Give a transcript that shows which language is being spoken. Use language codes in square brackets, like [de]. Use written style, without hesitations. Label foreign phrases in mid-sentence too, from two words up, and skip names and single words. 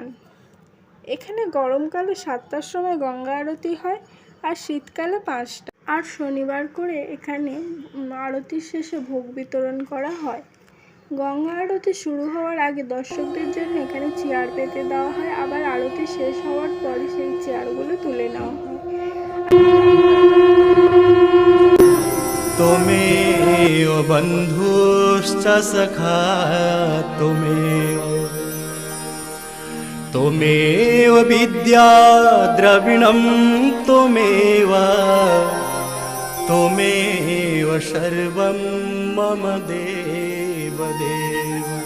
[bn] এখানে গরমকালে 7টার সময় গঙ্গা আরতি হয় আর শীতকালে 5টা। আর শনিবার করে এখানে আরতির শেষে ভোগ বিতরণ করা হয়। গঙ্গা আরতি শুরু হওয়ার আগে দর্শকদের জন্য এখানে চেয়ার পেতে দেওয়া হয়, আবার আরতি শেষ হওয়ার পরে সেই চেয়ারগুলো তুলে নেওয়া হয়। [sa] त्वमेव बन्धुश्च सखा त्वमेव विद्या द्रविणं त्वमेव सर्वं मम देवदेव।